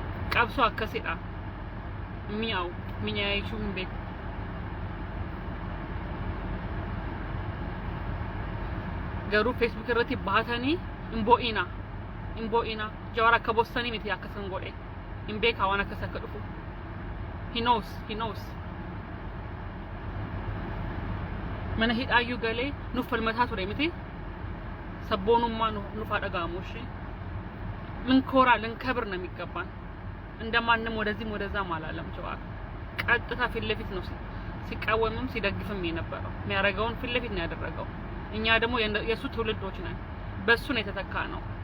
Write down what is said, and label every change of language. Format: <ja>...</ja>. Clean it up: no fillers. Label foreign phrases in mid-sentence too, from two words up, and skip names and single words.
<om>qabsoo akkasidha mi'aawu jechuun hin beeku. Garuu Facebook irratti baatanii hin bo'ina Jawaar akka bossanii miti akkasan godhe hin beekaa waan akkas akka dhufu.</om> <en>He knows.</en> <om>Mana hidhaayyuu galee nuuf falmataa ture miti sabboonummaa nuuf dhaga'amu</om> <am>እሺ ልንኮራ ልንከብር ነው የሚገባን እንደማንም ወደዚህም ወደዛም አላለም ጀዋር ቀጥታ ፊት ለፊት ነው ሲቃወምም ሲደግፍም የነበረው የሚያደርገውን ፊት ለፊት ነው ያደረገው እኛ ደግሞ የሱ ትውልዶች ነን በሱ ነው የተተካ ነው</am>